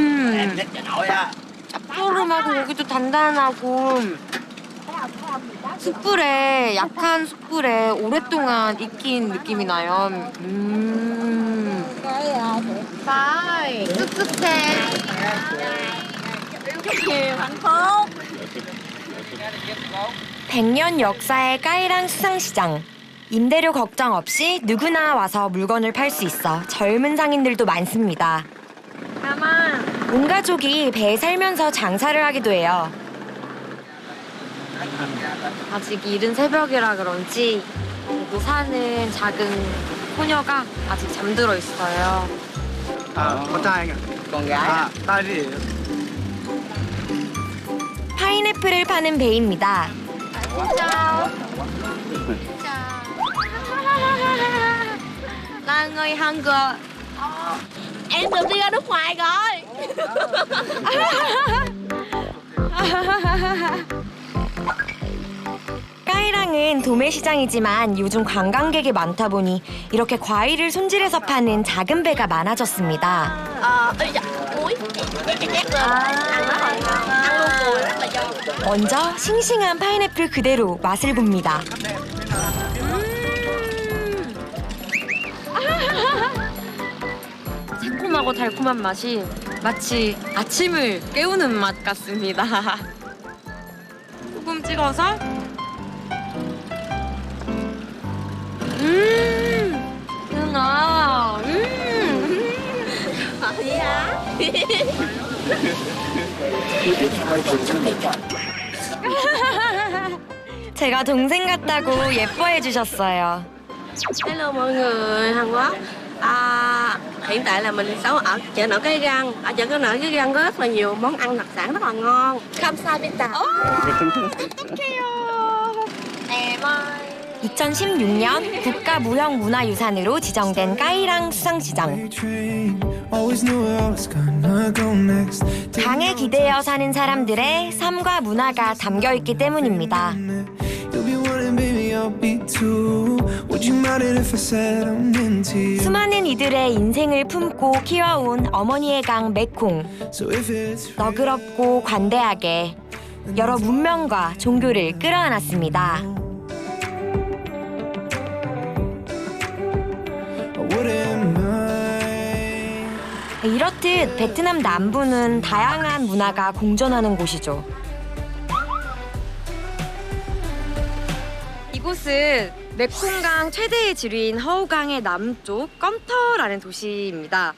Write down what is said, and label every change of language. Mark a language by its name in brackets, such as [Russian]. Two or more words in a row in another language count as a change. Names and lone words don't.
[Korean] 짭조름하고 고기도 단단하고 숯불에 약한 숯불에 오랫동안 익힌 느낌이 나요. 쌀 뜨뜻해. [Vietnamese] Thành phố. [Korean] 100년 역사의 까이랑 수상시장. 임대료 걱정 없이 누구나 와서 물건을 팔 수 있어 젊은 상인들도 많습니다. 온 가족이 배에 살면서 장사를 하기도 해요. 아직 이른 새벽이라 그런지 여기 사는 작은 소녀가 아직 잠들어 있어요. [Vietnamese] con trai anh ạ. Con gái. [Korean] 딸이에요. 파인애플을 파는 배입니다. [Vietnamese] là người Hàn Quốc. Em được đi ra nước ngoài rồi. [Korean] 까이랑 까이랑은 도매시장이지만 요즘 관광객이 많다 보니 이렇게 과일을 손질해서 파는 작은 배가 많아졌습니다. [Vietnamese] Ây da, muối chét lên ăn nó hồi ngon, ăn luôn cùi rất là giòn. [Korean] 먼저 싱싱한 파인애플 그대로 맛을 봅니다. 새콤하고 달콤한 맛이 마치 아침을 깨우는 맛 같습니다. 소금 찍어서 누나 제가 동생 같다고 예뻐해 주셨어요. [Vietnamese] Hello mọi người Hàn Quốc. Hiện tại là mình sống ở chợ nổi Cái Răng. Ở chợ nổi Cái Răng có rất là nhiều món ăn đặc sản rất là ngon. [Korean] 감사합니다. 2016년 국가무형문화유산으로 지정된 까이랑 수상시장. [English] Always knew where I was gonna go next. [Korean] 강에 기대어 사는 사람들의 삶과 문화가 담겨 있기 때문입니다. [English] You'll be wanting, baby, I'll be too. Would you mind it if I said I'm into you? [Korean] 수많은 이들의 인생을 품고 키워온 어머니의 강 메콩. [English] So if it's [Korean] 너그럽고 관대하게 여러 문명과 종교를 끌어안았습니다. [English] I wouldn't mind. [Korean] 이렇듯 베트남 남부는 다양한 문화가 공존하는 곳이죠. 이곳은 메콩강 최대의 지류인 허우강의 남쪽 껌터라는 도시입니다.